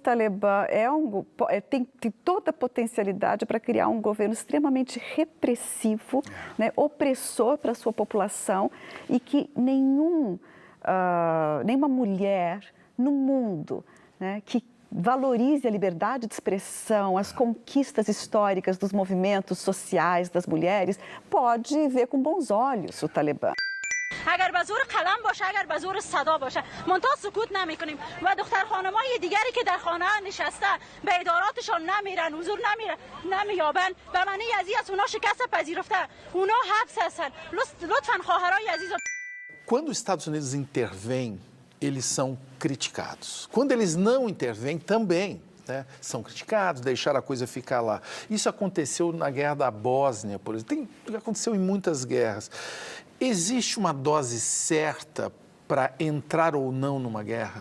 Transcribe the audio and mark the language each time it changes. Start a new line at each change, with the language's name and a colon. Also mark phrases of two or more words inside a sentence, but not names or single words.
Portuguese: Talibã tem toda a potencialidade para criar um governo extremamente repressivo, né, opressor para a sua população e que nenhuma mulher no mundo, né, que valorize a liberdade de expressão, as conquistas históricas dos movimentos sociais das mulheres, pode ver com bons olhos o Talibã.
Persian: اگر به زور قلم باشه اگر به زور صدا باشه منتها سکوت نمیکنیم و دختر خانمای دیگری که در خانه نشسته به اداراتشان نمیرن حضور نمییابن به معنی ازی از اونا شکست پذیرفته اونا حبس هستن لطفا خواهرای عزیز.
Portuguese: Quando os Estados Unidos intervêm, eles são criticados. Quando eles não intervêm, também, né, são criticados, deixaram a coisa ficar lá. Isso aconteceu na guerra da Bósnia, por exemplo. Aconteceu em muitas guerras. Existe uma dose certa para entrar ou não numa guerra?